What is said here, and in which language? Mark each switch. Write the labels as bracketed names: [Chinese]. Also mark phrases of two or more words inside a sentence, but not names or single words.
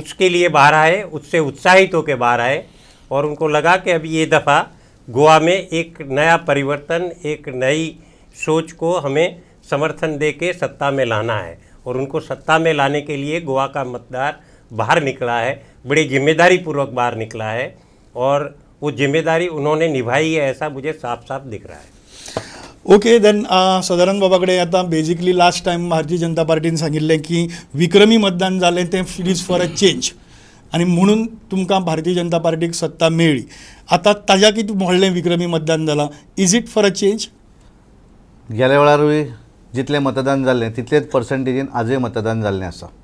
[Hindi] उसके लिए बाहर आए, उससे उत्साहित होकर बाहर आए, और उनको लगा कि अभी ये दफ़ा गोवा में एक नया परिवर्तन, एक नई सोच को हमें समर्थन दे के सत्ता में लाना है. और उनको सत्ता में लाने के लिए गोवा का मतदार बाहर निकला है, बड़ी जिम्मेदारी पूर्वक बाहर निकला है, और वो जिम्मेदारी उन्होंने निभाई है ऐसा मुझे साफ साफ दिख रहा है. [English] okay, then [Konkani] सदानंद बाबाकडे आता [English] basically last time [Konkani] भारतीय जनता पार्टीने सांगितलें की विक्रमी मतदान जालें तें [English] it is for a change, [Konkani] आणि म्हणून तुमकां भारतीय जनता पार्टीक सत्ता मेळ्ळी. आतां ताज्या कितें व्हडलें विक्रमी मतदान जालां, [English] is it for a change? [Konkani] गेल्या वेळारूय जितलें मतदान जाल्लें तितलेच पर्संटेजीन आजूय मतदान जाल्लें आसा.